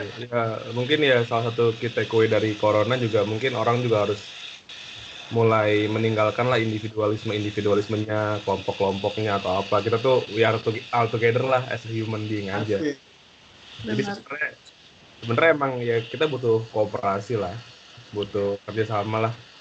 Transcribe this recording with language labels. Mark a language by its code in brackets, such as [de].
[id] Ya, mungkin ya salah satu [en] key takeaway [id] dari corona juga mungkin orang juga harus mulai meninggalkan lah individualismenya, kelompok-kelompoknya atau apa. Kita tuh [en] we are all together lah as a human being aja. [id] Jadi sebenarnya emang ya kita butuh kooperasi lah, butuh kerjasama lah.